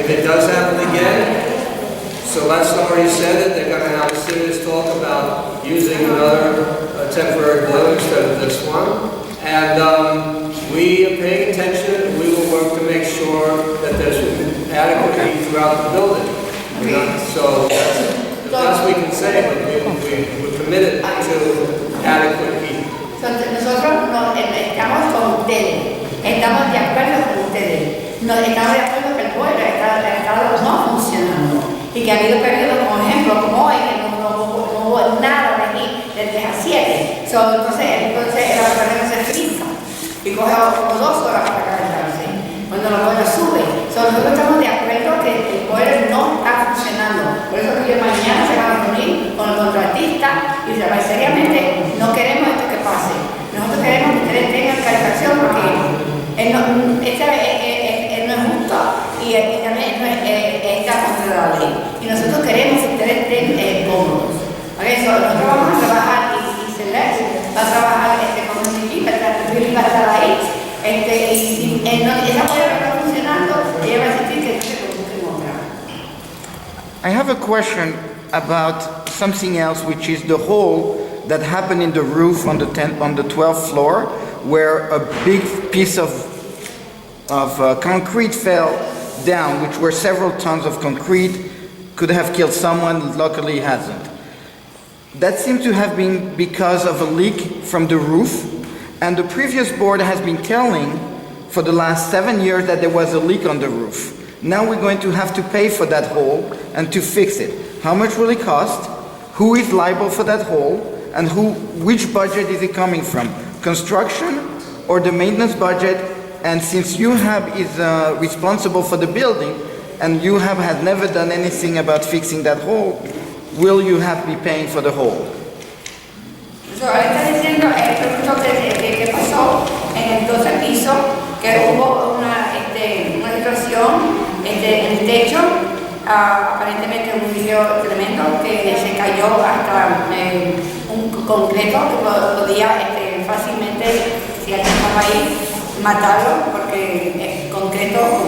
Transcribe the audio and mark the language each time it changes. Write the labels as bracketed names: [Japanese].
[English] If it does happen again, Celeste already said that they're going to have a serious talk about using another temporary boiler instead of this one. And we are paying attention. We will work to make sure that there's adequate heat throughout the building. So that's the best we can say, but we're committed to adequate heat. [Spanish] Nosotros estamos con ustedes, estamos de acuerdo con ustedes, estamos de acuerdo que el boiler está no funcionando y que ha habido periodos, por ejemplo, como hoy, que no hubo nada de aquí de 3 a 7. Entonces el boiler se frisa y coge como 2 horas para calentarse cuando el boiler sube. Nosotros estamos de acuerdo que el boiler no está funcionando. Por eso que mañana se van a reunir con el contratista y se va seriamente, no queremos esto que pase. Nosotros queremos que ustedes tengan calefacción porque no es justo y también está contra la ley. Y nosotros queremos que ustedes estén cómodos. Por eso nosotros vamos a trabajar y Celeste va a trabajar con un equipo, va a estar ahí. Y esa puerta no está funcionando, ella va a decir que se busquen otra. [English] I have a question about something else, which is the hole that happened in the roof on the 12th floor, where a big piece of concrete fell down, which were several tons of concrete, could have killed someone, luckily it hasn't. That seemed to have been because of a leak from the roof, and the previous board has been telling for the last 7 years that there was a leak on the roof. Now we're going to have to pay for that hole and to fix it. How much will it cost? Who is liable for that hole? And which budget is it coming from? Construction or the maintenance budget? And since UHAB is responsible for the building and UHAB has never done anything about fixing that hole, will UHAB be paying for the hole? [Spanish] So, ahora está diciendo, eso que pasó en el 12 piso, que hubo una situación en el techo, aparentemente un video tremendo que se cayó hasta un concreto que podía fácilmente, si alguien estaba ahí, matarlo porque es concreto.